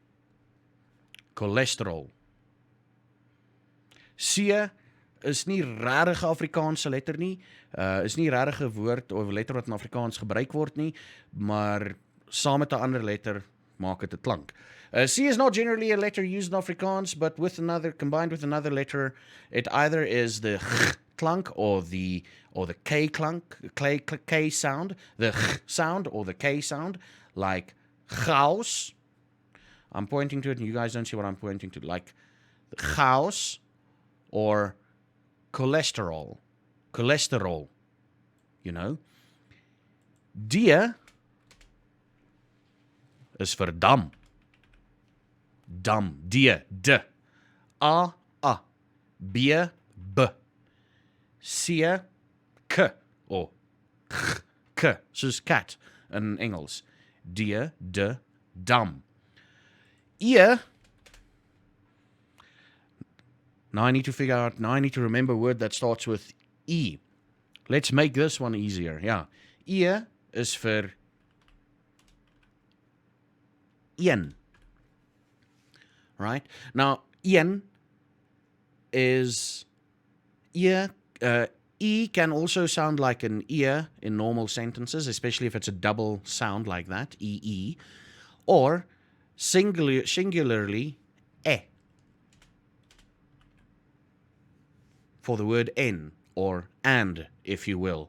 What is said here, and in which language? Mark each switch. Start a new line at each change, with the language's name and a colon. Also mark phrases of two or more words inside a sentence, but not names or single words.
Afrikaans: C is nie regtig 'n Afrikaanse letter nie. Is nie regtig 'n woord of letter wat in Afrikaans gebruik word nie, maar saam met 'n ander letter maak dit 'n klank.
English: C is not generally a letter used in Afrikaans, but combined with another letter, it either is the ch clank or the k clank, k sound, the ch sound or the k sound, like chaos. I'm pointing to it and you guys don't see what I'm pointing to, like chaos or cholesterol,
Afrikaans: D is vir dam. D, A, B, B, C, K, or K, soos
English: cat in Engels.
Afrikaans: D, dam.
English: E, now I need to remember a word that starts with E. Let's make this one easier, yeah.
Afrikaans: E is vir een.
English: Right? Now, een is E can also sound like an ear in normal sentences, especially if it's a double sound like that, E-E. Or singularly, e, for the word en, or and, if you will.